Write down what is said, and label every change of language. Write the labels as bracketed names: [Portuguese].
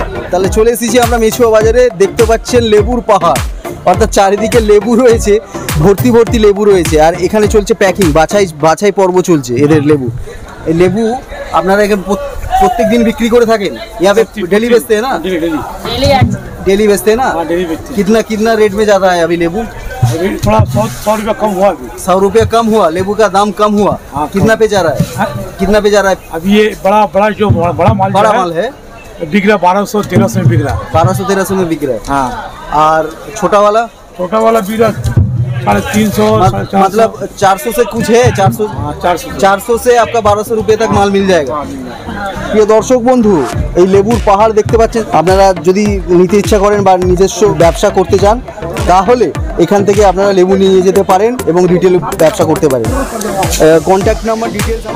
[Bangla] তাহলে চলে এসেছি আমরা মেচুয়া বাজারে। দেখতে পাচ্ছেন লেবুর পাহাড়, অর্থাৎ চারিদিকে লেবু রয়েছে, ভর্তি ভর্তি লেবু রয়েছে। আর এখানে চলছে প্যাকিং, বাছাই পর্ব চলছে এদের লেবু। এই লেবু আপনারা এখানে প্রত্যেক [Hindi] दिन बिक्री [Bangla] করে থাকেন? [Hindi] यहाँ पे डेली बेचते हैं ना? डेली बेचते हैं ना? कितना रेट में ज़्यादा है अभी लेबू? थोड़ा 100 रुपया कम हुआ। 100 रुपया कम हुआ, लेबू का दाम कम हुआ। कितना पे जा रहा है? कितना पे जा रहा है? अभी ये बड़ा माल है बिक रहा 1200-1300 में बिक रहा है। 1200-1300 में बिक रहा है। हाँ। और छोटा वाला बिक रहा 350, मतलब 400 से कुछ है। 400 से आपका 1200 रुपये तक माल मिल जाएगा। [Bangla] প্রিয় দর্শক বন্ধু, এই লেবুর পাহাড় দেখতে পাচ্ছেন। আপনারা যদি নিতে ইচ্ছা করেন বা নিজস্ব ব্যবসা করতে চান, তাহলে এখান থেকে আপনারা লেবু নিয়ে যেতে পারেন এবং রিটেল ব্যবসা করতে পারেন। Contact number, details.